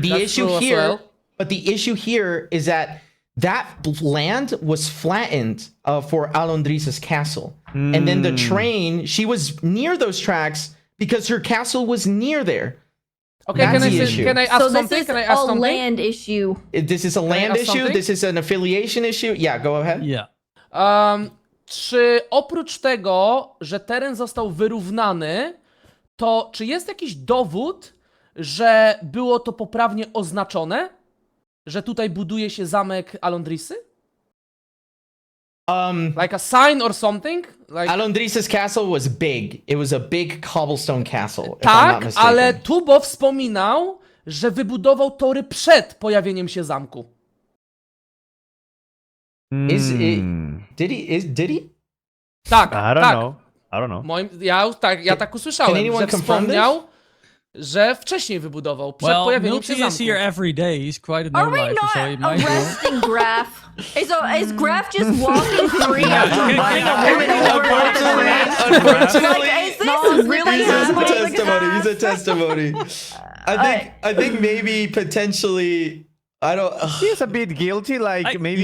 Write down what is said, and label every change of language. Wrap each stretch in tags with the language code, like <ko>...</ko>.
<en>The issue here, but the issue here is that land was flattened for Alondrissa's castle, and then the train, she was near those tracks because her castle was near there. Okay, can I ask something? This is a land issue. This is a land issue? This is an affiliation issue? Yeah, go ahead. Yeah.</en> <pl>Czy oprócz tego, że teren został wyrównany, to czy jest jakiś dowód, że było to poprawnie oznaczone? Że tutaj buduje się zamek Alondrissy?</pl> <en>Like a sign or something? Like... Alondrissa's castle was big. It was a big cobblestone castle.</en> <pl>Tak, ale Tubbo wspominał, że wybudował tory przed pojawieniem się zamku.</pl> <en>Did he?</en> <pl>Tak,</pl> <en>I don't know.</en> <pl>Ja tak usłyszałem, że wspomniał, że wcześniej wybudował, przed pojawieniem się zamku.</pl> <en>Is here every day. He's quite a Are we no-lifer, not so he might arresting Graf? Is Graf just walking free after running a woman over at the train? Unfortunately, like, is this really happening? He's a testimony. I think maybe potentially. I don't. He's a bit guilty, like maybe</en>